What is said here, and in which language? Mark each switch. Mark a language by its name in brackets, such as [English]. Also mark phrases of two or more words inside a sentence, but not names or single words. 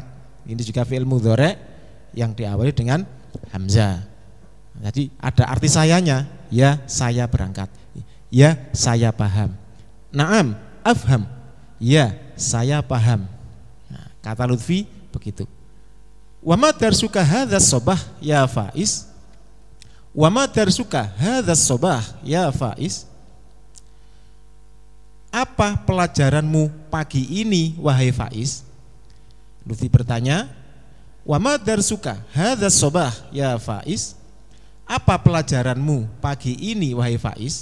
[Indonesian] Ini juga [Arabic] فعل مضارع' [Indonesian] yang diawali dengan hamzah. Jadi ada arti sayanya, ya, saya berangkat. Ya, saya paham. [Arabic] نعم أفهم, [Indonesian] ya, saya paham. Nah, kata Lutfi begitu. [Arabic] وما درسك هذا الصباح يا فائز? وما درسك هذا الصباح يا فائز? [Indonesian] Apa pelajaranmu pagi ini wahai Faiz? Lutfi bertanya, [Arabic] وما درسك هذا الصباح يا فائز? [Indonesian] Apa pelajaranmu pagi ini wahai Faiz?